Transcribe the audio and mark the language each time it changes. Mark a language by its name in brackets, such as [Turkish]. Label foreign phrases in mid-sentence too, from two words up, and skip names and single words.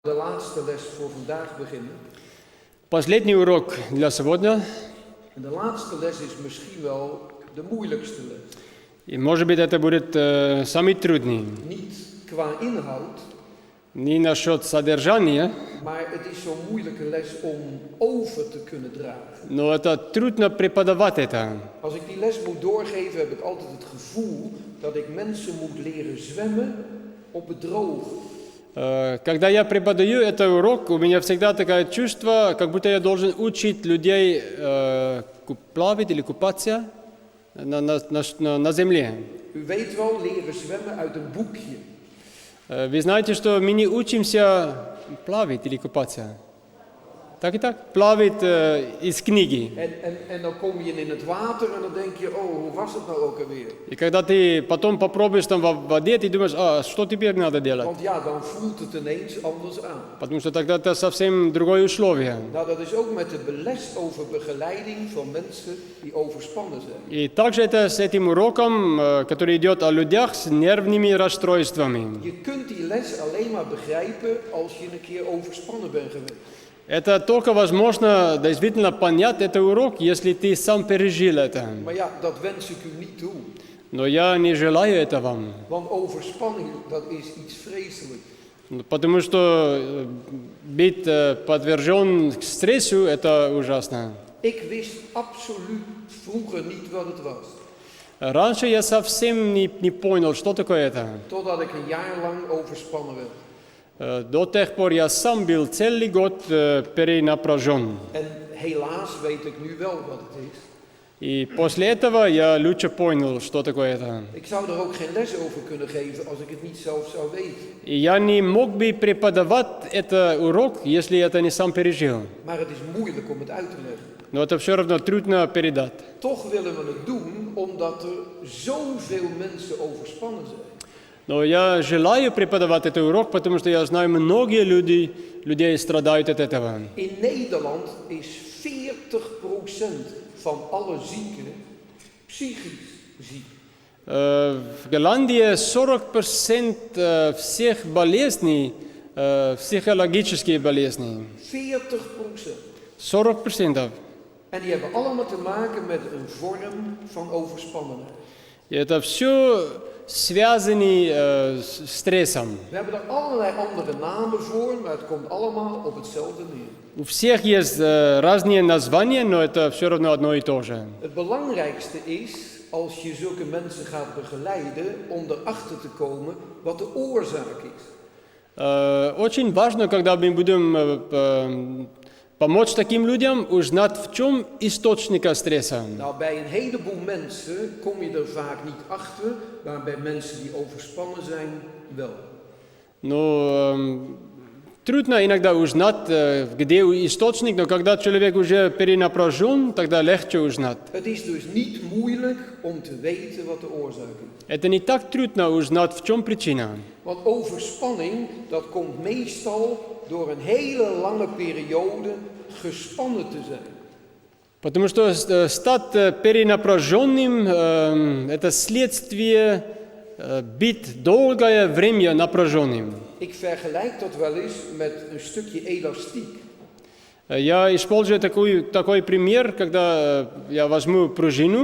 [Dutch] De laatste les voor vandaag beginnen. [Russian] Последний урок для сегодня. [Dutch] En de laatste les is misschien wel de moeilijkste les. [Russian] И, может быть, это будет самый трудный. [Dutch] Niet qua inhoud, [Russian] Не насчет содержания, [Dutch] maar het is zo'n moeilijke les om over te kunnen dragen. [Russian] но это трудно преподавать это. [Dutch] Als ik die les moet doorgeven, heb ik altijd het gevoel dat ik mensen moet leren zwemmen op het droge. [Russian] Когда я преподаю этот урок, у меня всегда такое чувство, как будто я должен учить людей плавать или купаться на земле. [Dutch] U weet wel, leren zwemmen uit een boekje. [Russian] Вы знаете, что мы не учимся плавать или купаться. Так и так? Плавать из книги. [Dutch] En dan kom je in het water en dan denk je, oh, hoe was het nou ook alweer? [Russian] И когда ты потом попробуешь там в воде, ты думаешь, что теперь надо делать? [Dutch] Want ja, dan voelt het ineens anders aan. [Russian] Потому что тогда это совсем другое условие. [Dutch] Nou, dat is ook met de les over begeleiding van mensen die overspannen zijn. [Russian] И также это с этим уроком, который идет о людях с нервными расстройствами. [Dutch] Je kunt die les alleen maar begrijpen als je een keer overspannen bent geweest. [Russian] Это только возможно действительно понять этот урок, если ты сам пережил это. [Dutch] Maar ja, dat wens ik u niet toe. [Russian] Но я не желаю это вам. [Dutch] Want overspanning, dat is iets vreselijks. [Russian] Потому что быть подвержен стрессу – это ужасно. [Dutch] Ik wist absoluut vroeger niet wat het was. [Russian] Раньше я совсем не понял, что такое это. [Dutch] Totdat ik een jaar lang overspannen werd. [Russian] До тех пор я сам был целый год перенапряжен. [Dutch] En helaas weet ik nu wel wat het is. [Russian] И после этого я лучше понял, что такое это. [Dutch] Ik zou er ook geen les over kunnen geven als ik het niet zelf zou weten. [Russian] И я не мог бы преподавать этот урок, если это не сам пережил. [Dutch] Maar het is moeilijk om het uit te leggen. [Russian] Но это все равно трудно передать. [Dutch] Toch willen we het doen omdat er zoveel mensen overspannen zijn. [Russian] Но я желаю преподавать этот урок, потому что я знаю, многие людей страдают от этого. [Dutch] In Nederland is 40% van alle zieken psychisch ziek. [Russian] В Голландии 40% всех болезней, психологические болезни. [Dutch] 40%. [Russian] 40%. [Dutch] En die hebben allemaal te maken met een vorm van overspannenheid. [Russian] И это все связано с стрессом. [Dutch] We hebben er allerlei andere namen voor, maar het komt allemaal op hetzelfde neer. [Russian] У всех есть разные названия, но это все равно одно и то же. [Dutch] Het belangrijkste is, als je zulke mensen gaat begeleiden, om erachter te komen wat de oorzaak is. [Russian] Очень важно, когда мы будем помочь таким людям узнать, в чем источник стресса. [Dutch] Nou, bij een heleboel mensen kom je er vaak niet achter, maar bij mensen die overspannen zijn, wel. [Russian] Но трудно иногда узнать, где источник, но когда человек уже перенапряжен, тогда легче узнать. [Dutch] Het is dus niet moeilijk om te weten wat de oorzaak is. [Russian] Это не так трудно узнать, в чем причина. [Dutch] Want overspanning, dat komt meestal door een hele lange periode gespannen te zijn. [Russian] Потому что стать перенапряженным – это следствие быть долгое время напряженным. [Dutch] Ik vergelijk dat wel eens met een stukje elastiek. [Russian] Я использую такой пример, когда я возьму пружину.